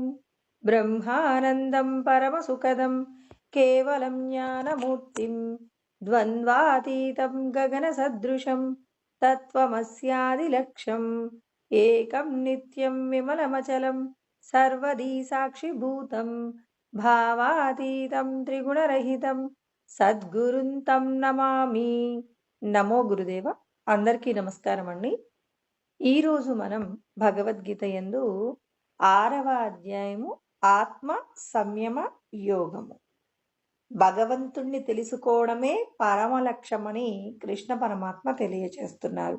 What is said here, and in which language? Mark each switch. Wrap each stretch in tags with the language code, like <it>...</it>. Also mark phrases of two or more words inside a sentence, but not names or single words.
<sa>ब्रह्मानन्दं परमसुखदं केवलं ज्ञानमूर्तिं द्वन्द्वातीतं गगनसदृशं तत्त्वमस्यादिलक्ष्यम् एकं नित्यं विमलमचलं सर्वदी साक्षिभूतं भावातीतं त्रिगुणरहितं సద్గురుం తం నమామి. నమో గురుదేవ.</sa> <te>అందరికీ నమస్కారం అండి. ఈరోజు మనం భగవద్గీత యందు 6వ అధ్యాయము ఆత్మ సంయమ యోగము. భగవంతుణ్ణి తెలుసుకోవడమే పరమ లక్ష్యమని కృష్ణ పరమాత్మ తెలియచేస్తున్నారు.</te>